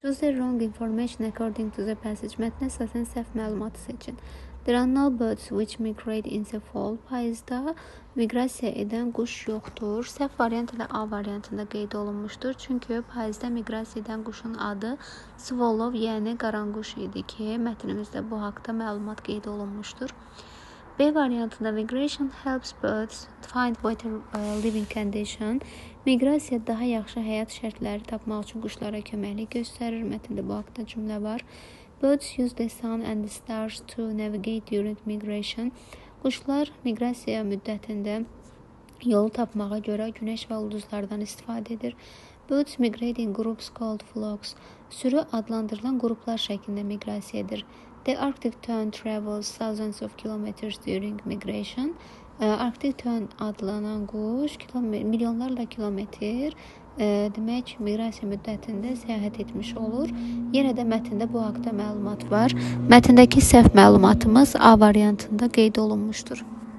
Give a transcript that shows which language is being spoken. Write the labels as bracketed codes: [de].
[en] Choose the wrong information according to the passage. [az] Mətnə əsasən səhv məlumatı seçin. [en] There are no birds which migrate in the fall. [az] Payızda miqrasiya edən quş yoxdur. Səhv variant ilə A variantında qeyd olunmuşdur. Çünki payızda miqrasiya edən quşun adı Swallow, yəni qaranquş idi ki, mətnimizdə bu haqda məlumat qeyd olunmuşdur. B variantında [en] migration helps birds find better living condition. [az] Miqrasiya daha yaxşı həyat şərtləri tapmaq üçün quşlara köməklik göstərir. Mətndə bu haqda cümlə var. [en] Birds use the sun and the stars to navigate during migration. [az] Quşlar miqrasiya müddətində yolu tapmağa görə günəş və ulduzlardan istifadə edir. [en] Birds migrate in groups called flocks. [az] Sürü adlandırılan qruplar şəklində miqrasiya edir. [en] The Arctic tern travels thousands of kilometers during migration. [az] Arctic tern adlanan quş milyonlarla kilometr demək miqrasiya müddətində səyahət etmiş olur. Yenə də mətndə bu haqda məlumat var. Mətndəki səhv məlumatımız A variantında qeyd olunmuşdur.